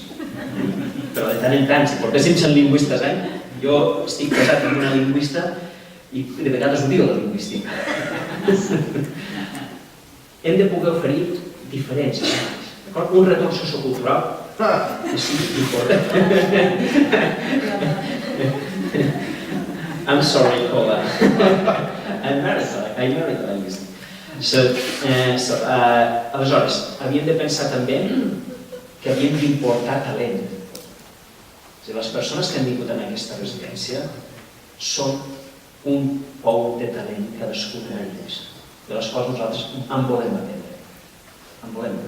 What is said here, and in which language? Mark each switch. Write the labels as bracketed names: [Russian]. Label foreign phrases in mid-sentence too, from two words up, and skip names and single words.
[Catalan] Però de tant en tant, si portéssim 100 lingüistes l'any, jo estic casat amb una lingüista i de vegades odio la lingüística. Hem de poder oferir diferències. Un retorn sociocultural és important. [English] I'm sorry, Cola. I'm married linguist. [Catalan] Aleshores, havíem de pensar també que havíem d'importar talent. Les persones que han vingut en aquesta residència són un pou de talent cadascuna d'elles, de les quals nosaltres en volem aprendre.